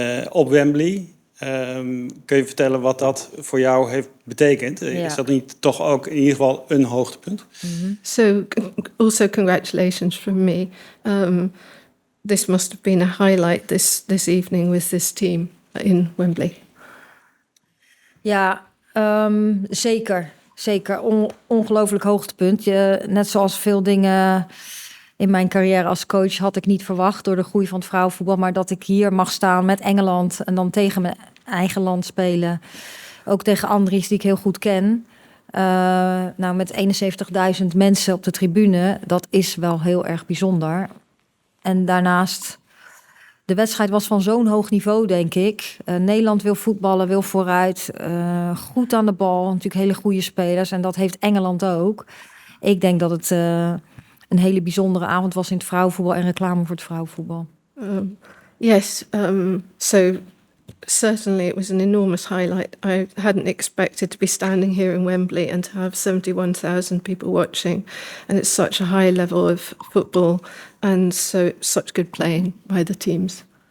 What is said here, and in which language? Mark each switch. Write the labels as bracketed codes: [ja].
[nl] Op Wembley. Kun je vertellen wat dat voor jou heeft betekend? Ja. Is dat niet toch ook in ieder geval een hoogtepunt? [en] So also congratulations from me. This must have been a highlight this evening with this team in Wembley. [nl] Ja, zeker. Zeker. Ongelooflijk hoogtepunt. Net zoals veel dingen in mijn carrière als coach had ik niet verwacht door de groei van het vrouwenvoetbal. Maar dat ik hier mag staan met Engeland en dan tegen mijn eigen land spelen. Ook tegen Andries, die ik heel goed ken. Met 71.000 mensen op de tribune. Dat is wel heel erg bijzonder. En daarnaast, de wedstrijd was van zo'n hoog niveau, denk ik. Nederland wil voetballen, wil vooruit. Goed aan de bal, natuurlijk hele goede spelers. En dat heeft Engeland ook. Ik denk dat het een hele bijzondere avond was in het vrouwenvoetbal en reclame voor het vrouwenvoetbal. [en] Yes, so certainly it was an enormous highlight. I hadn't expected to be standing here in Wembley and to have 71,000 people watching. And it's such a high level of football and such good playing by the teams.